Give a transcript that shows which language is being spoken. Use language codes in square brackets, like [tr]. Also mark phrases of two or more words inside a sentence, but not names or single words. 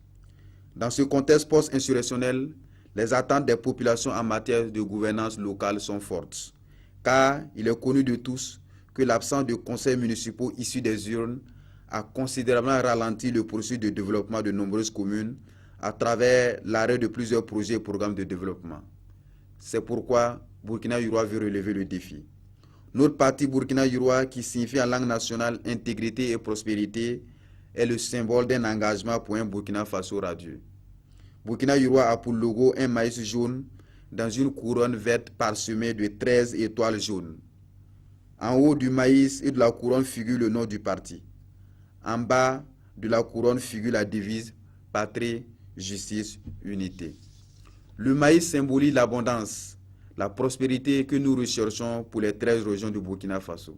[fr] Dans ce contexte post-insurrectionnel, les attentes des populations en matière de gouvernance locale sont fortes, car il est connu de tous que l'absence de conseils municipaux issus des urnes a considérablement ralenti le processus de développement de nombreuses communes à travers l'arrêt de plusieurs projets et programmes de développement. C'est pourquoi Burkina-Yurois veut relever le défi. Notre parti Burkina-Yurois, qui signifie en langue nationale intégrité et prospérité, est le symbole d'un engagement pour un Burkina Faso radieux. Burkina-Yurois a pour logo un maïs jaune dans une couronne verte parsemée de 13 étoiles jaunes. En haut du maïs et de la couronne figure le nom du parti. En bas de la couronne figure la devise « Patrie, justice, unité ». Le maïs symbolise l'abondance, la prospérité que nous recherchons pour les 13 régions du Burkina Faso.